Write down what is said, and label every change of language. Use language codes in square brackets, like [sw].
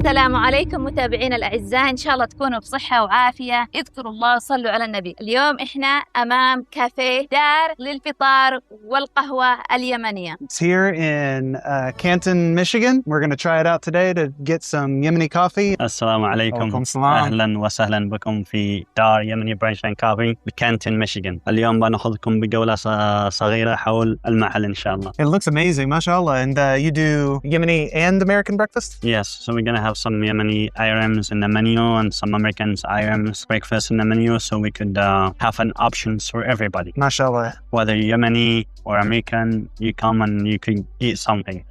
[ar] السلام عليكم متابعينا الأعزاء، إن شاء الله تكونوا بصحة وعافية. اذكروا الله وصلوا على النبي. اليوم إحنا أمام كافيه دار للفطار والقهوة اليمنية. [en] It's here in Canton, Michigan. We're going to try it out today to get some Yemeni coffee. [ar] السلام عليكم. أهلا وسهلا بكم في دار يمني برانش اند كافي بكانتون ميشيغان. اليوم بناخذكم بجولة صغيرة حول المحل إن شاء الله. [en] It looks amazing, mashallah. And you do Yemeni and American breakfast? Yes, so we're gonna have some Yemeni items in the menu and some American items breakfast in the menu, so we could have an options for everybody. [ar] Mashallah. [en] Whether you're Yemeni or American, you come and you can eat something.